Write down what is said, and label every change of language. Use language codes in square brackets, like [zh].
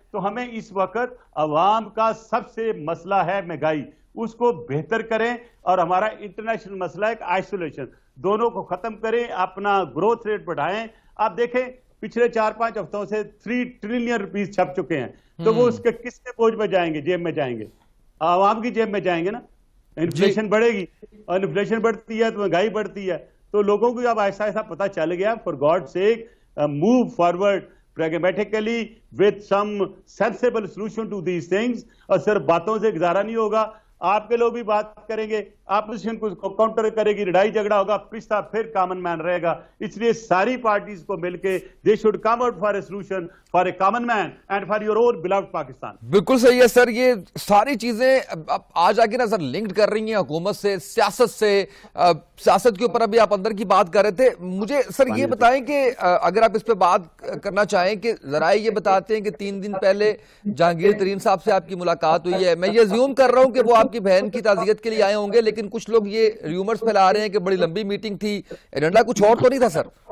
[ur] تو ہمیں اس وقت عوام کا سب سے مسئلہ ہے مہنگائی, اس کو بہتر کریں, اور ہمارا انٹرنیشنل مسئلہ ہے آئسولیشن, دونوں کو ختم کریں, اپنا گروتھ ریٹ بڑھائیں. آپ دیکھیں پچھلے 4-5 ہفتوں سے 3 ٹریلین روپیز چھپ چکے ہیں, تو وہ اس کے کس کے بوجھ میں جائیں گے؟ جیب میں جائیں گے, عوام کی جیب میں جائیں گے نا. انفلیشن بڑھے گی, اور انفلیشن بڑھتی ہے تو مہنگائی بڑھتی ہے. تو لوگوں کو اب ایسا ایسا پتہ چل گیا. [en] For God sake, move forward pragmatically with some sensible solution to these things. [ur] اور صرف باتوں سے گزارا نہیں ہوگا, آپ کے لوگ بھی بات کریں گے, اپوزیشن کو کاؤنٹر کرے گی, لڑائی جھگڑا ہوگا, پچھتا پھر کامن مین رہے گا. اس لیے ساری پارٹیز کو مل کے [en] they should come out for a solution for a common man and for your own beloved Pakistan. [ur] بالکل صحیح ہے سر. یہ ساری چیزیں آج آگے نا سر لنکڈ کر رہی ہیں حکومت سے, سیاست سے. سیاست کے اوپر ابھی آپ اندر کی بات کر رہے تھے. مجھے سر یہ بتائیں کہ اگر آپ اس پہ بات کرنا چاہیں کہ ذرائع یہ بتاتے ہیں کہ 3 دن پہلے جہانگیر ترین صاحب سے آپ کی ملاقات ہوئی ہے. میں یہ زیوم کر رہا ہوں کہ وہ آپ کی بہن کی تعزیت کے لیے آئے ہوں گے, لیکن کچھ لوگ یہ ریومرز پھیلا رہے ہیں کہ بڑی لمبی میٹنگ تھی, ایجنڈا کچھ اور تو نہیں تھا سر؟